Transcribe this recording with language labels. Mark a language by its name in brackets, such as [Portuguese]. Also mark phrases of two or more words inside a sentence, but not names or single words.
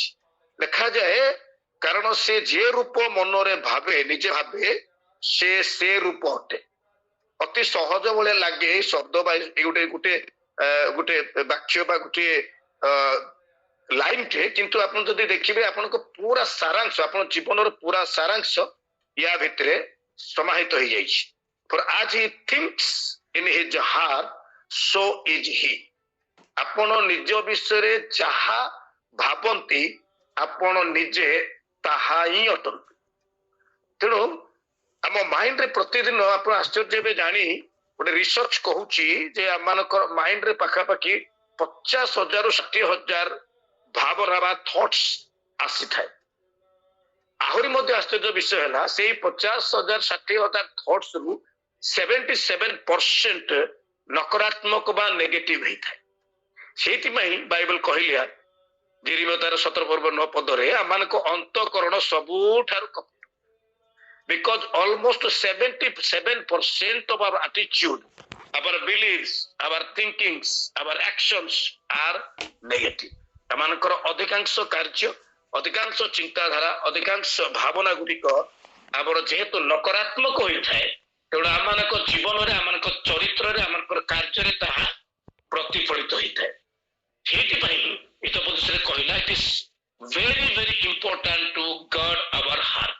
[Odia] ଲେଖାଯାଏ କାରଣ ସେ ଯେ ରୂପ ମନରେ ଭାବେ, ନିଜେ ଭାବେ ସେ ରୂପ ଅଟେ। ଅତି ସହଜ ଭଳିଆ ଲାଗେ ଏଇ ଶବ୍ଦ ବା ଗୋଟେ ଗୋଟେ ଗୋଟେ ବାକ୍ୟ ବା ଗୋଟିଏ ଲାଇନ ଟେ, କିନ୍ତୁ ଆପଣ ଯଦି ଦେଖିବେ ଆପଣଙ୍କ ପୁରା ସାରାଂଶ, ଆପଣ ଜୀବନର ପୁରା ସାରାଂଶ ୟା ଭିତରେ ସମାହିତ ହେଇଯାଇଛି। [English] For as he thinks in his heart, so is he। [Odia] ଆପଣ ନିଜ ବିଷୟରେ ଯାହା ଭାବନ୍ତି ଆପଣ ନିଜେ ତାହା ହିଁ ଅଟନ୍ତି। ତେଣୁ ଆମ ମାଇଣ୍ଡରେ ପ୍ରତିଦିନ ଆପଣ ଆଶ୍ଚର୍ଯ୍ୟ ହେବେ ଜାଣି, ଗୋଟେ ରିସର୍ଚ୍ଚ କହୁଛି ଯେ ଆମମାନଙ୍କର ମାଇଣ୍ଡରେ ପାଖାପାଖି 50,000ରୁ 60,000 ଭାବନା ବା ଥଟ୍ସ ଆସିଥାଏ। ଆହୁରି ମଧ୍ୟ ଆଶ୍ଚର୍ଯ୍ୟ ବିଷୟ ହେଲା ସେଇ 50,000 60,000 ଥଟ୍ସ ରୁ 77% ନକାରାତ୍ମକ ବା ନେଗେଟିଭ ହେଇଥାଏ। ସେଇଥିପାଇଁ ବାଇବେଲ କହିଲା ଝିରିମ ତାର 17 ପର୍ବ 9 ପଦରେ ଆମମାନଙ୍କ ଅନ୍ତଃକରଣ ସବୁଠାରୁ କପଟ। [English] Because almost 77% of our attitude, our beliefs, our thinkings, our actions are negative। [Odia] ଆମମାନଙ୍କର ଅଧିକାଂଶ କାର୍ଯ୍ୟ, ଅଧିକାଂଶ ଚିନ୍ତାଧାରା, ଅଧିକାଂଶ ଭାବନା ଗୁଡ଼ିକ ଆମର ଯେହେତୁ ନକାରାତ୍ମକ ହୋଇଥାଏ, ତେଣୁ ଆମମାନଙ୍କ ଜୀବନରେ, ଆମମାନଙ୍କ ଚରିତ୍ରରେ, ଆମମାନଙ୍କର କାର୍ଯ୍ୟରେ ତାହା ପ୍ରତିଫଳିତ ହୋଇଥାଏ। ସେଇଥିପାଇଁ ହିତୋପଦେଶରେ କହିଲା [English] It is very very important to guard our heart.